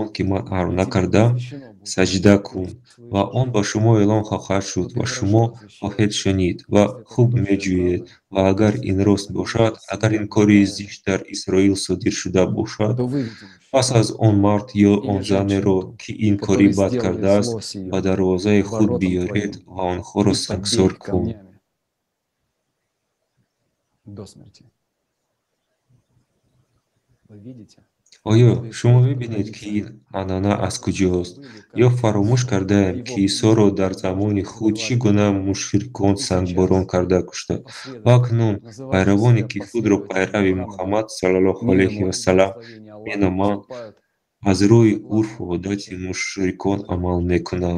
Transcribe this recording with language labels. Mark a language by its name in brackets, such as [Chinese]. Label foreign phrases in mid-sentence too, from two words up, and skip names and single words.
[Tajik] ки ман амр накардам саҷда кун ва он ба шумо эълон хоҳад шуд ва шумо хоҳед шунид ва хуб меҷӯед ва агар ин рост бошад агар ин кори зишт дар Исроил содир шуда бошад пас аз он мард ё он занеро ки ин кори бад кардааст ба дарвозаи худ биёред ва онҳоро сангсор кун. [Russian] До смерти. Вы видите? [Tajik] оё шумо мебинед ки ин анъана аз куҷост ё фаромӯш кардаем ки Исоро дар замони худ чӣ гуна мушрикон сангборон карда куштанд ва акнун пайравоне ки худро пайрави Муҳаммад [Arabic] صلى الله عليه وسلم [Tajik] меноманд аз рӯи урфу одати мушрикон амал мекунанд.